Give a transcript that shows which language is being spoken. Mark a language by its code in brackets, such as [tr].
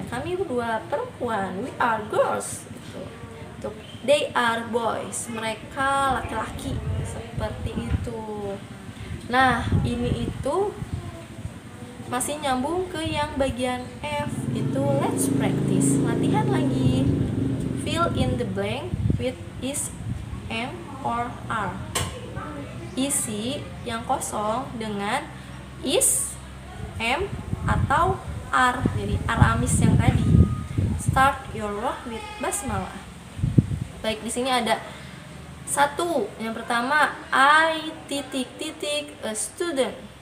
[id] Kami berdua perempuan. [en] We are girls. Gitu. [id] Untuk [en] they are boys. [id] Mereka laki-laki. Seperti itu. Nah, ini itu masih nyambung ke yang bagian F, itu [en] let's practice. [id] Latihan lagi. [en] Fill in the blank with is, am, or are. [id] Isi yang kosong dengan is, am, atau are. Jadi Aramis yang tadi. [en] Start your work with basmalah. [id] Baik, di sini ada satu. Yang pertama, [en] I a student.